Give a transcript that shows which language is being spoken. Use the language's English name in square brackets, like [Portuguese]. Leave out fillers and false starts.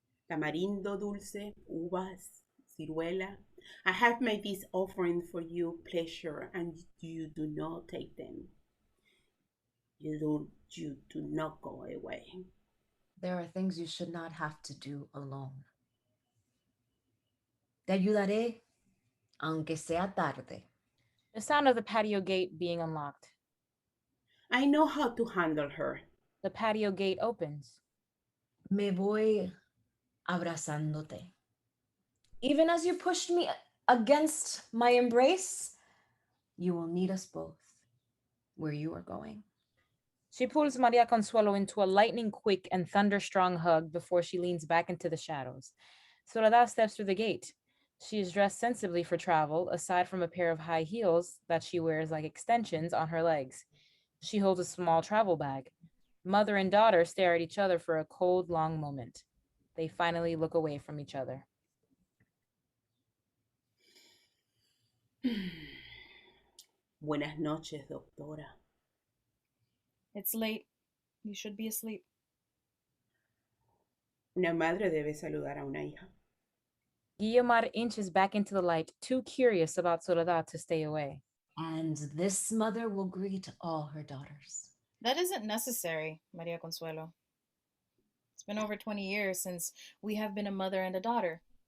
[Spanish] Tamarindo dulce, uvas, ciruela. [English] I have made this offering for you, pleasure, and you do not take them. You do not go away. There are things you should not have to do alone. [Spanish] Te ayudaré, aunque sea tarde. [English] The sound of the patio gate being unlocked. I know how to handle her. The patio gate opens. [Spanish] Me voy abrazándote. [English] Even as you pushed me against my embrace, you will need us both where you are going. She pulls Maria Consuelo into a lightning quick and thunderstrong hug before she leans back into the shadows. Soledad steps through the gate. She is dressed sensibly for travel, aside from a pair of high heels that she wears like extensions on her legs. She holds a small travel bag. Mother and daughter stare at each other for a cold, long moment. They finally look away from each other. [Spanish] Buenas noches, doctora. [English] It's late. You should be asleep. [Spanish] Una madre debe saludar a una hija. [English] Guiomar inches back into the light, too curious about Soledad to stay away. And this mother will greet all her daughters. That isn't necessary, Maria Consuelo. It's been over 20 years since we have been a mother and a daughter.